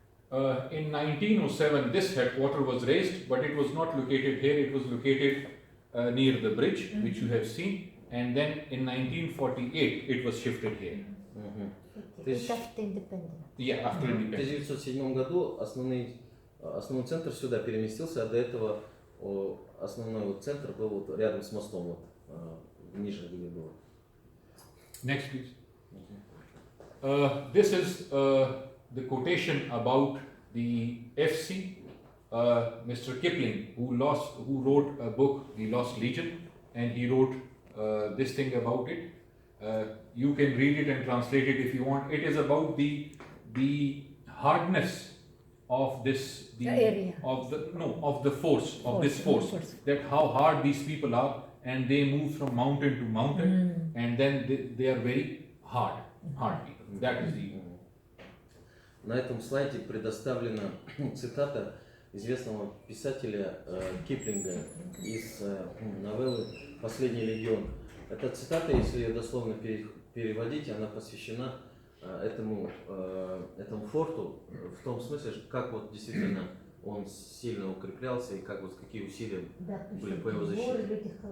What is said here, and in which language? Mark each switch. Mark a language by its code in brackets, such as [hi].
[en] In 1907, this headquarter was raised, but it was not located here. It was located near the bridge, which you have seen. And then in 1948, it was shifted here. After independence. Yeah, after [ru] В [en] independence. [ru] 1907 году основной центр сюда переместился, а до этого основной центр был вот рядом с мостом, ниже где было. [en] Next, please. This is the quotation about the FC, Mr. Kipling, who wrote a book, The Lost Legion, and he wrote this thing about it. You can read it and translate it if you want. It is about the hardness of this area. of the force of this force. That how hard these people are, and they move from mountain to mountain, and then they are very hard people. That is the. [ru] На этом слайде предоставлена цитата известного писателя Киплинга из новеллы «Последний легион». Эта цитата, если ее дословно переводить, она посвящена этому форту в том смысле, как вот действительно он сильно укреплялся и как вот какие усилия были по его защите.